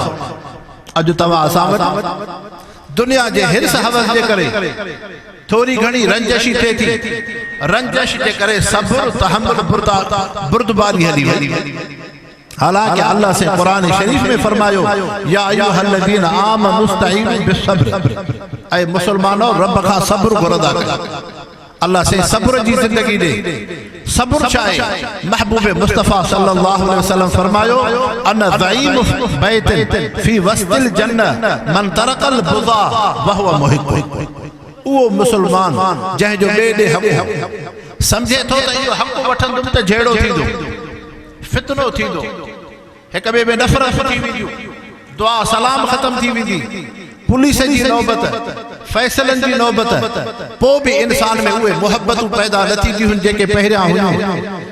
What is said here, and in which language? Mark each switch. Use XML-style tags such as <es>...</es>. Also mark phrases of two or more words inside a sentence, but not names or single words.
<sd>अॼु तव्हां असां वटि दुनिया जे हिर्स हवस जे करे थोड़ी घणी रंजशी थिए थी, रंजश जे करे सब्र तहम्मुल बुर्दबारी हली वई। हालांकि अल्लाह से कुरान शरीफ में फरमायो,</sd> <ar>يا أيها الذين آمنوا استعينوا بالصبر,</ar> <sd>ऐ मुसलमानों रब का सब्र घुरदा कयो। अल्लाह से सब्र जी जिंदगी दे। सब्र चाहे महबूब मुस्तफ़ा</sd> <ar>صلى الله عليه وسلم فرمايو، أنا زعيم بيت في وسط الجنة من ترك المراء وهو محق.</ar> <sd>वो मुसलमान जंहिंजो ॿिए ॾे हक़ समझे थो त इहो हक़ वठंदुमि त जहिड़ो थींदो, फितनो थींदो, हिक ॿिए में नफ़रत थी वेंदियूं, दुआ सलाम ख़त्म थी वेंदी, पुलिस जी नौबत, फैसलन जी नौबत, पोइ बि इंसान में उहे मोहब्बतूं पैदा न थींदियूं जेके पहिरियां हुयूं।</sd>